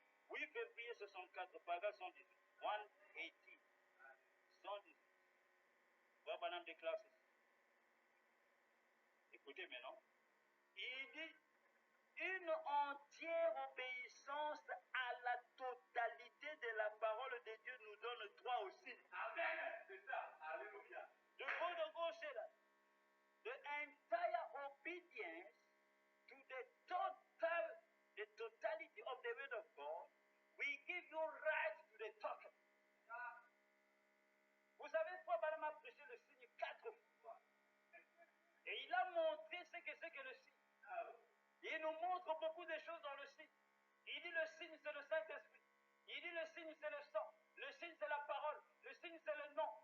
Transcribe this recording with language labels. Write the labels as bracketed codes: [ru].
[fr] 8 février 64, paragraphe 118. 118. 118. Voilà des classes. Écoutez maintenant. Il dit une entière obéissance à la totalité de la parole de Dieu nous donne droit aussi. Amen. C'est ça. Alléluia. [en] The word of God said that the entire obedience to the totality of the word of God will give you right to the token. [fr] Vous savez pourquoi Balaam a prêché le signe 4 fois. Et il a montré ce que c'est que le signe. Il nous montre beaucoup de choses dans le signe. Il dit le signe c'est le Saint-Esprit. Il dit le signe c'est le sang. Le signe c'est la parole. Le signe c'est le nom.